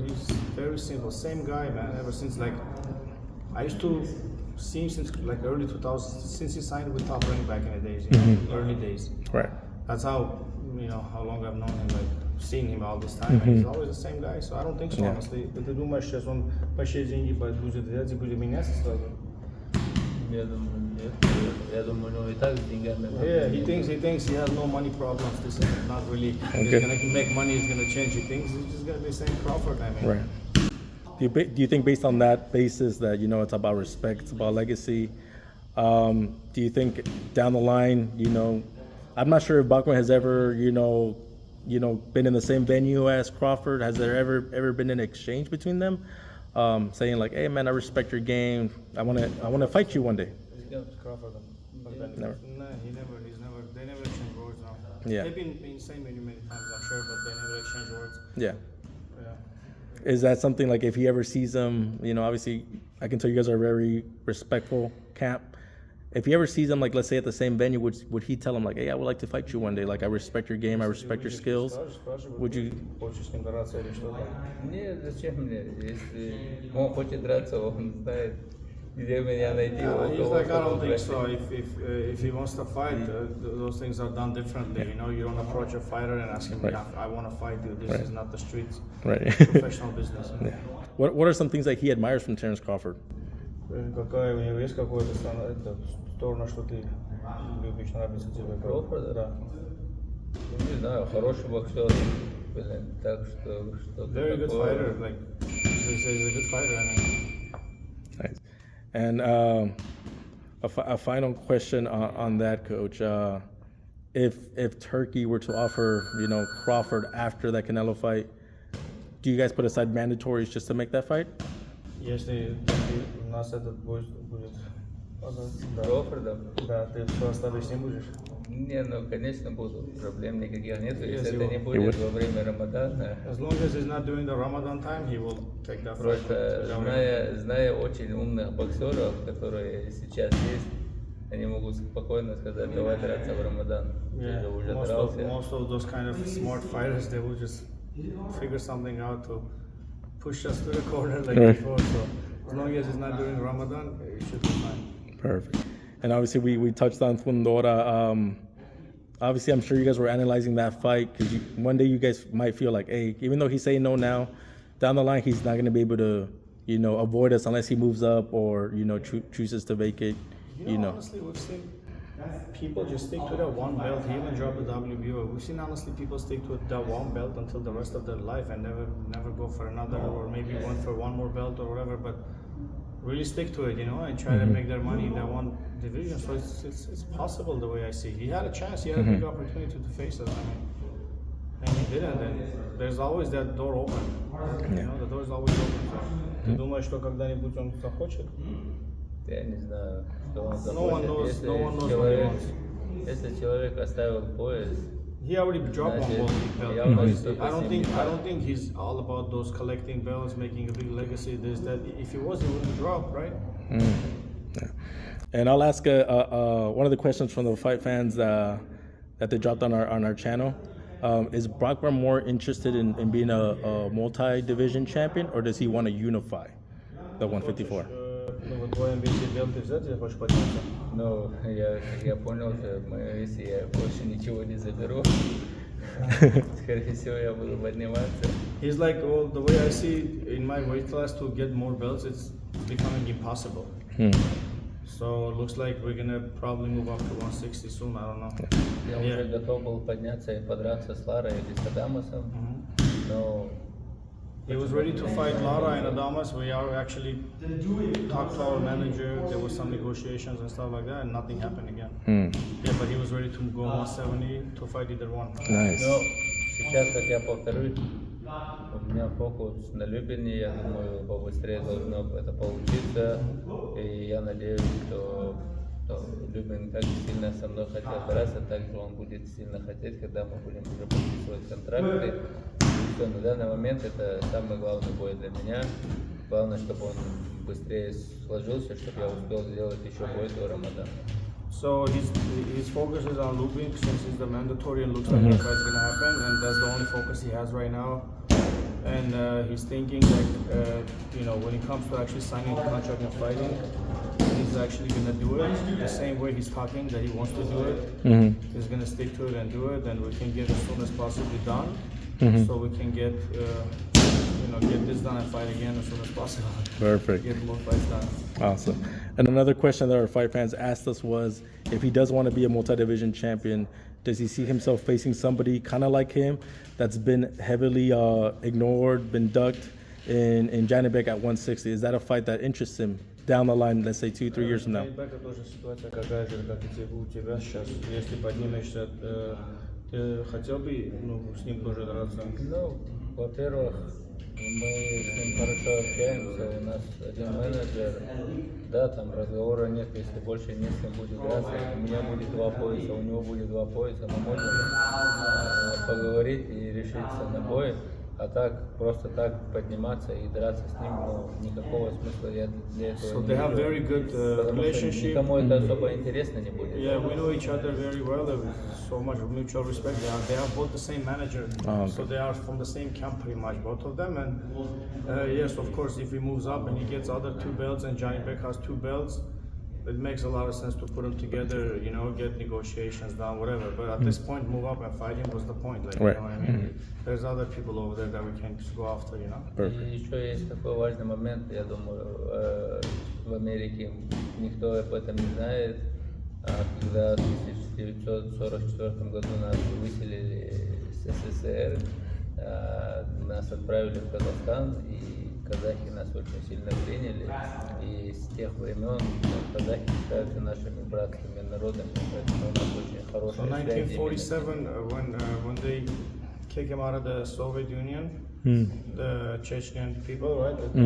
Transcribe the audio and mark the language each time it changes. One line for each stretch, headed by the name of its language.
English: He's very simple, same guy, man. Ever since I used to see him since early 2000s, since he signed with Top Rank back in the days, early days. Right. That's how how long I've known him, seeing him all this time. And he's always the same guy, so I don't think so, honestly. But
Russian: ты думаешь, сейчас он большие деньги будет взять и будет меняться сразу? Я думаю, нет. Я думаю, у него и так с деньгами.
English: Yeah, he thinks he has no money problems. This is not really. He's gonna make money. He's gonna change. He thinks he's just gonna be saying Crawford. Right. Do you think based on that basis that it's about respect, it's about legacy? Do you think down the line, I'm not sure if Bakhram has ever, been in the same venue as Crawford. Has there ever been an exchange between them, saying like, "Hey man, I respect your game. I want to fight you one day." Crawford. Never. No, he's never. They never exchange words now. Yeah. They've been in the same venue many times, I'm sure, but they never exchange words. Yeah. Yeah. Is that something like if he ever sees him, obviously I can tell you guys are a very respectful camp. If he ever sees him, like let's say at the same venue, would he tell him like, "Hey, I would like to fight you one day. Like I respect your game, I respect your skills." Would you?
Russian: Хочешь с ним драться или что-то? Нет, зачем мне? Если он хочет драться, он знает, где меня найти.
English: He's like, I don't think so. If he wants to fight, those things are done differently. You don't approach a fighter and ask him, I want to fight you. This is not the streets. Right. Professional business. Yeah. What are some things that he admires from Terence Crawford?
Russian: Какая у него есть какое-то сторону, что ты любишь, нравится тебе?
English: Crawford?
Russian: Да. Не знаю, хороший боксер. Так что
English: Very good fighter. Like he's a good fighter. I mean. Nice. And a final question on that, Coach. If Turkey were to offer, Crawford after that Canelo fight, do you guys put aside mandatories just to make that fight?
Russian: Если у нас этот бой будет
English: Crawford?
Russian: Да, ты что оставишь, не будешь? Не, конечно, буду. Проблем никаких нет. Если
English: Yes,
Russian: это не будет во время Рамадана.
English: As long as he's not during the Ramadan time, he will take that fight.
Russian: Просто зная очень умных боксеров, которые сейчас есть, они могут спокойно сказать, давай драться в Рамадан.
English: Yeah,
Russian: Уже
English: most of those kind of smart fighters, they will just figure something out to push us to the corner like before. So as long as it's not during Ramadan, it should be fine. Perfect. And obviously we touched on Fundora. Obviously, I'm sure you guys were analyzing that fight because one day you guys might feel like, hey, even though he's saying no now, down the line he's not going to be able to, avoid us unless he moves up or chooses to vacate. Honestly, we've seen people just stick to that one belt. He even dropped the WBO. We've seen honestly people stick to that one belt until the rest of their life and never go for another or maybe one for one more belt or whatever. But really stick to it, and try to make their money in that one division. So it's possible the way I see. He had a chance. He had a big opportunity to face us. And he didn't. And there's always that door open. The door is always open. So,
Russian: ты думаешь, что когда-нибудь он захочет? Я не знаю, что он захочет.
English: No one knows what he wants.
Russian: Если человек оставил пояс,
English: he already dropped one belt. I don't think he's all about those collecting belts, making a big legacy. This that. If he was, he wouldn't drop, right? Yeah. And I'll ask one of the questions from the fight fans that they dropped on our channel. Is Bakhram more interested in being a multi-division champion, or does he want to unify the 154?
Russian: Ну, вот твой амбиции белты взять или хочешь подняться? Но я понял, что если я больше ничего не заберу, скорее всего, я буду подниматься.
English: He's like, well, the way I see it, in my weight class to get more belts, it's becoming impossible. So it looks like we're gonna probably move up to 160 soon. I don't know.
Russian: Я уже готов был подняться и подраться с Ларой или с Адамасом, но
English: He was ready to fight Lara and Adamas. We are actually talked to our manager. There was some negotiations and stuff like that, and nothing happened again. Yeah, but he was ready to go 170 to fight either one. Nice.
Russian: но сейчас, как я повторюсь, у меня фокус на Любине, я думаю, побыстрее должно это получиться, и я надеюсь, что Любин так сильно со мной хотел драться, так же он будет сильно хотеть, когда мы будем уже подписывать контракты. И все, на данный момент это самый главный бой для меня. Главное, чтобы он быстрее сложился, чтобы я успел сделать еще бой до Рамадана.
English: So his focus is on looping since it's the mandatory and looks like the fight's gonna happen, and that's the only focus he has right now. And he's thinking like, you know, when it comes to actually signing the contract and fighting, he's actually gonna do it the same way he's talking that he wants to do it. He's gonna stick to it and do it, and we can get as soon as possibly done, so we can get, you know, get this done and fight again as soon as possible. Perfect. Get more fights done. Awesome. And another question that our fight fans asked us was, if he does want to be a multi-division champion, does he see himself facing somebody kind of like him that's been heavily ignored, been ducked in Janibek at 160? Is that a fight that interests him down the line, let's say 2-3 years from now?
Russian: Это тоже ситуация такая же, как и у тебя сейчас. Если поднимешься, ты хотел бы, ну, с ним тоже драться? Ну, во-первых, мы с ним хорошо общаемся, у нас один менеджер, да, там разговора нет, если больше не с кем будет драться, у меня будет 2 пояса, у него будет 2 пояса, мы можем поговорить и решиться на бой, а так, просто так подниматься и драться с ним, ну, никакого смысла я для этого
English: So
Russian: не
English: they have
Russian: вижу,
English: very good
Russian: потому что
English: relationship.
Russian: никому это особо интересно не будет.
English: Yeah, we know each other very well. There is so much mutual respect. They have both the same manager, so they are from the same camp pretty much, both of them. And yes, of course, if he moves up and he gets other 2 belts, and Johnny Beck has 2 belts, it makes a lot of sense to put them together. You know, get negotiations done, whatever. But at this point, move up and fight him was the point. Like, Right. you know what I mean? There's other people over there that we can just go after. You know.
Russian: И еще есть такой важный момент, я думаю, в Америке никто об этом не знает. Когда в 1944 году нас выселили с СССР, нас отправили в Казахстан, и казахи нас очень сильно приняли. И с тех времен казахи считаются нашими братскими народами, поэтому у нас очень
English: So
Russian: хорошая связь.
English: 1947, when they kick him out of the Soviet Union, the Chechen people, right?